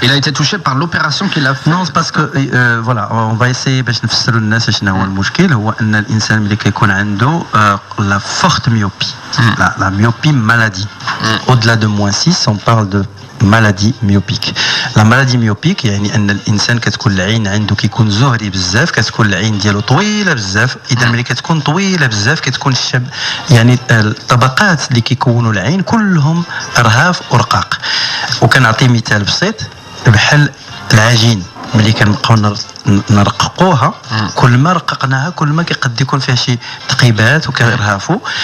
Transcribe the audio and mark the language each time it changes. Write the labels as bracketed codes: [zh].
[fr] Il a été touché par l'opération qu'il a fait. Non, c'est parce que voilà, on va essayer [ar] باش نفسروا للناس شنو هو المشكل. هو ان الانسان ملي كيكون عنده [fr] la forte myopie, la myopie maladie. Au-delà de -6, on parle de maladie myopique. [ar] La maladie myopique يعني ان الانسان كتكون العين عنده كيكون زهري بزاف، كتكون العين ديالو طويله بزاف. اذا ملي كتكون طويله بزاف كتكون الشب يعني الطبقات اللي كيكونوا العين كلهم ارهاف ورقاق. وكنعطي مثال بسيط بحال العجين ملي كنبقاو نرققوها كل ما رققناها كل ما كيقد يكون فيها شي تقيبات وكيرهافوا.